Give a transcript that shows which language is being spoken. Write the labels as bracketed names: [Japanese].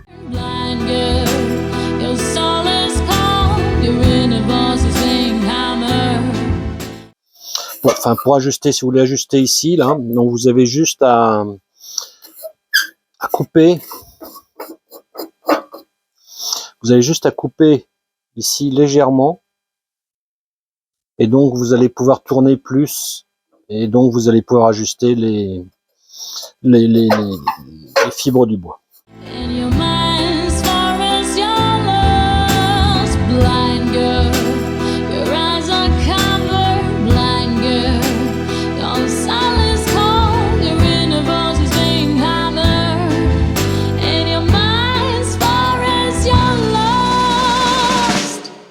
[English] Blind girl, your soul is cold, your inner voice is being hammered. [French] Bon, enfin, pour ajuster, si vous voulez ajuster ici, là, donc vous avez juste à couper. Vous avez juste à couper ici légèrement. Et donc, vous allez pouvoir tourner plus. Et donc, vous allez pouvoir ajuster les fibres du bois. [English] And your mind's far as you're lost. Blind girl, your eyes uncovered. Blind girl, your soul is cold, your inner voice is being hammered. And your mind's far as you're lost.